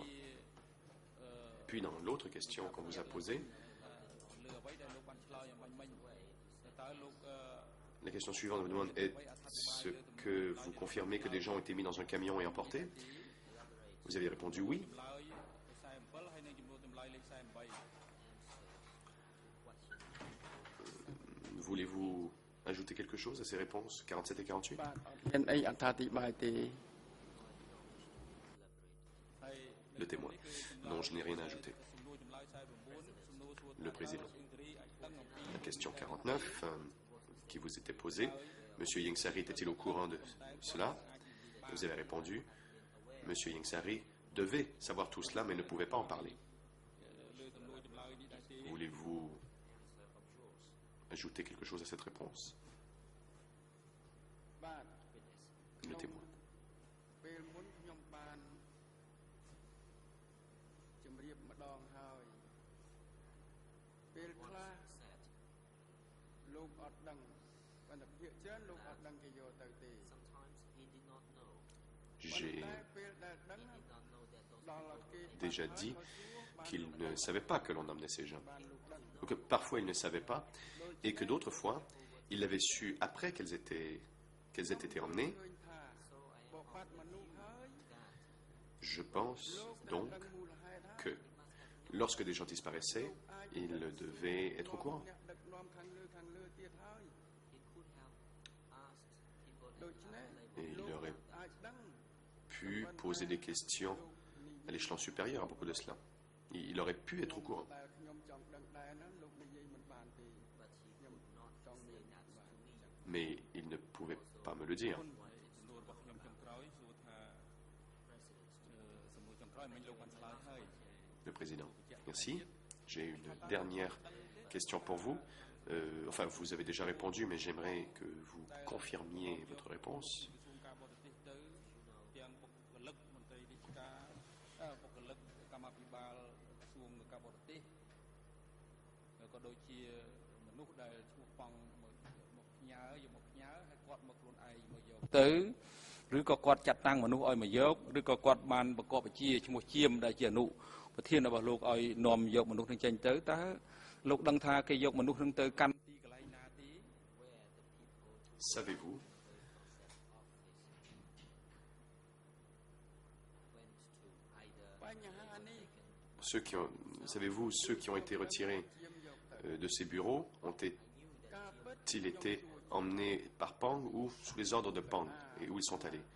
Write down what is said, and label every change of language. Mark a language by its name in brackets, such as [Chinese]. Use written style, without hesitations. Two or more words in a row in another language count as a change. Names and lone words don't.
[French] Puis dans l'autre question qu'on vous a posée, la question suivante vous demande, est-ce que vous confirmez que des gens ont été mis dans un camion et emportés? Vous avez répondu oui. Voulez-vous ajouter quelque chose à ces réponses 47 et 48? [Khmer] បាទអត់មានអីអត្ថាធិប្បាយទេ [French] Le témoin. Non, je n'ai rien à ajouter. Le président. La question 49 qui vous était posée. Monsieur Yengsari était-il au courant de cela? Vous avez répondu. Monsieur Yengsari devait savoir tout cela, mais ne pouvait pas en parler. Voulez-vous ajouter quelque chose à cette réponse? [Khmer] បាទ [French] Le témoin. [Khmer] ពេលមុនខ្ញុំបានជម្រាបម្ដងហើយពេលខ្លះលោកអត់ដឹងប៉ុន្តែភាគច្រើនលោកអត់ដឹងគេយកទៅទេ [French] J'ai [Khmer] ពេលដែលដឹងដល់គេ [French] déjà dit qu'il ne savait pas que l'on emmenait ces gens. Ou que parfois il ne savait pas, et que d'autres fois, il avait su après qu'elles aient été emmenées. [Khmer] ឃើញថាបបបាត់មនុស្សហើយ [French] Je pense donc que lorsque des gens disparaissaient, il devait être au courant. [Khmer] អ្នកដឹកនាំខាងលើទៀតហើយ ដូច្នេះ [French] Et il aurait [Khmer] អាចដឹង [French] pu poser des questions à l'échelon supérieur à propos de cela. Il aurait pu être au courant. [Khmer] តែខ្ញុំចង់ដឹងដែរណាលោកនិយាយមិនបានទេខ្ញុំចង់មាន [French] Mais il ne pouvait pas me le dire. [Khmer] សំណួររបស់ខ្ញុំចុងក្រោយសួរថាសំណួរចុងក្រោយមិញលោកបានឆ្លើយហើយ [French] Le président, merci. J'ai une dernière question pour vous. Enfin, vous avez déjà répondu, mais j'aimerais que vous confirmiez votre réponse. [Khmer] ក្រសួងការបរទេសទៅទាំងបុគ្គលិកមន្ត្រីរាជការបុគ្គលិកកម្មាភិបាលក្រសួងការបរទេសក៏ដូចជាមនុស្សដែលឈ្មោះប៉ង់មកផ្ញើយកមកផ្ញើហើយគាត់មកខ្លួនឯងមកយកទៅឬក៏គាត់ចាត់តាំងមនុស្សឲ្យមកយកឬក៏គាត់បានប្រកបវិជ្ជាឈ្មោះជាមដែលជាអនុប្រធានរបស់លោកឲ្យនាំយកមនុស្សនឹងចេញទៅតើលោកដឹងថាគេយកមនុស្សនឹងទៅកាន់ទីកន្លែងណាទេ [French] Savez-vous savez-vous ceux qui ont été retirés de ces bureaux ont-ils été emmenés par Pang ou sous les ordres de Pang et où ils sont allés?